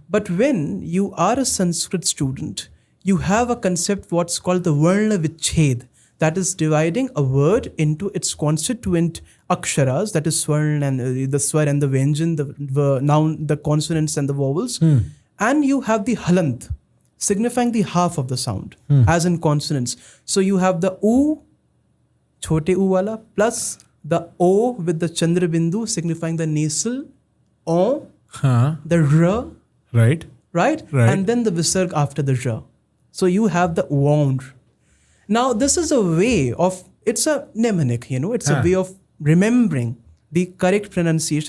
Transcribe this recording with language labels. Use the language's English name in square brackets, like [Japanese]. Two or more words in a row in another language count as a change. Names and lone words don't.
[English] But when you are a Sanskrit student, you have a concept what's called the [Sanskrit] वर्ण विच्छेद, [English] that is dividing a word into its constituent aksharas, that is swarn and the swar and the vyanjan, the noun, the consonants and the vowels. And you have the halant, signifying the half of the sound, as in consonants. So you have the u, [Hindi] छोटे उ वाला, [English] plus the o with the [Hindi] चन्द्र बिन्दु, [English] signifying the nasal, o, the r, Right. right? And then the visarg after the r. So you have the wound. Now, this is a way of, it's a mnemonic, it's a way of remembering the correct pronunciation.